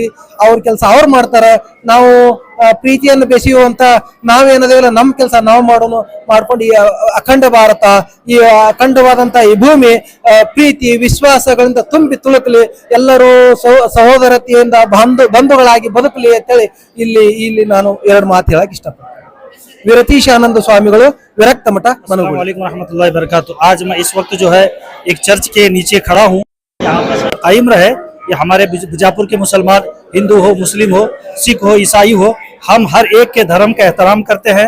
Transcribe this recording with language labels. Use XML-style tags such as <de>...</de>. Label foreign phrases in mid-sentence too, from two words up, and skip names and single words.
<kn>ಅವ್ರ ಕೆಲಸ ಅವ್ರು ಮಾಡ್ತಾರ, ನಾವು ಪ್ರೀತಿಯನ್ನು ಬೆಸೆಯುವಂತ ನಾವೇನದೇವಲ್ಲ ನಮ್ಮ ಕೆಲಸ ನಾವು ಮಾಡ್ಕೊಂಡು ಈ ಅಖಂಡ ಭಾರತ, ಈ ಅಖಂಡವಾದಂತ ಈ ಭೂಮಿ ಪ್ರೀತಿ ವಿಶ್ವಾಸಗಳಿಂದ ತುಂಬಿ ತುಳುಕಲಿ, ಎಲ್ಲರೂ ಸಹೋದರತೆಯಿಂದ ಬಂಧುಗಳಾಗಿ ಬದುಕಲಿ ಅಂತೇಳಿ ಇಲ್ಲಿ ನಾನು 2 ಮಾತು ಹೇಳಕ್ ಇಷ್ಟಪಡ್ತೀನಿ.</kn> <hi>विरतीश आनंद स्वामी विरक्त मठ</hi> <ar>السلام عليكم رحمة الله وبركاته.</ar> <hi>आज मैं इस वक्त जो है एक चर्च के नीचे खड़ा हूँ। यहाँ पर कायम रहे ये हमारे बीजापुर के मुसलमान, हिंदू हो, मुस्लिम हो, सिख हो, ईसाई हो, हम हर एक के धर्म का एहतराम करते हैं।</hi>